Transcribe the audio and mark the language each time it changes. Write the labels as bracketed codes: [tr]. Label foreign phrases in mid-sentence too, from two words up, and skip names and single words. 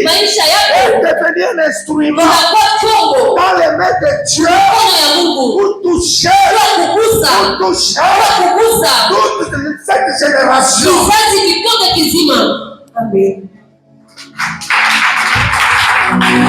[sw] Maisha [fr] est [sw] yako [fr] devenue un instrument [sw] inakuwa chombo [fr] dans les mains de Dieu [sw] mikono ya Mungu [fr] pour toucher, [sw] kwa kugusa, [fr] pour toucher [sw] kwa kugusa [fr] toute cette génération. [sw] kizazi kikote kizima. Amen.